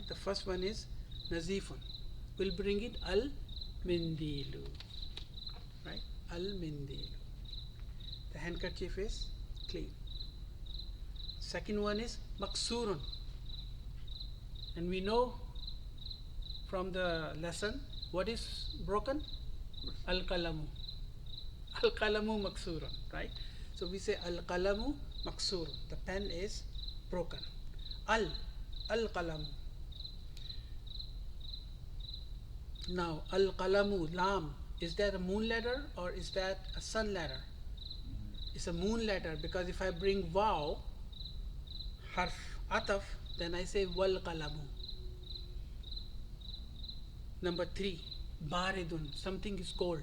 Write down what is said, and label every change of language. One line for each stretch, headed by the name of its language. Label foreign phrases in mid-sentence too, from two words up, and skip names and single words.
English: The first one is nazifun. We'll bring in al-mindilu, right?
Arabic: Al-mindilu.
English: The handkerchief is clean. Second one is maksurun. And we know from the lesson what is broken?
Arabic: القلمُ. القلمُ مكسورٌ,
English: right? So we say
Arabic: القلمُ مكسورٌ.
English: The pen is broken.
Arabic: Al-qalamu. Now, القلمُ، لام,
English: is that a moon letter or is that a sun letter? It's a moon letter because if I bring waw,
Arabic: حرف عطف,
English: then I say
Arabic: والقلمُ.
English: Number 3, baridun, something is cold.